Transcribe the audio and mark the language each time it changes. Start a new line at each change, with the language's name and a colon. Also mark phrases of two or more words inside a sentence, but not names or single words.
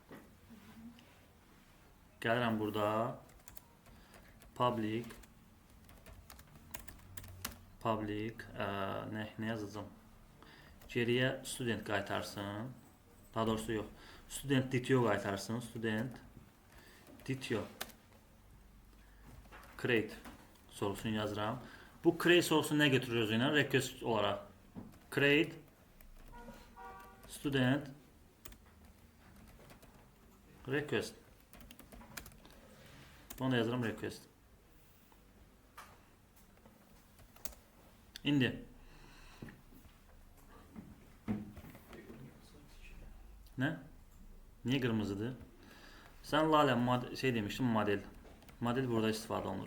Azerbaijani: Gəlirəm burada public nə yazacağım? Geriyə student qaytarsın. Daha doğrusu yox.
English: Student DTO
Azerbaijani: qaytarsın.
English: Student DTO create
Azerbaijani: sorusunu yazıram. Bu create sorusu nə götürür özü ilə? Request olaraq.
English: Create student request.
Azerbaijani: Bunu da yazıram request. İndi nə? Niye qırmızıdır? Sən Lalə şey demiştin, model. Model burada istifadə olunur.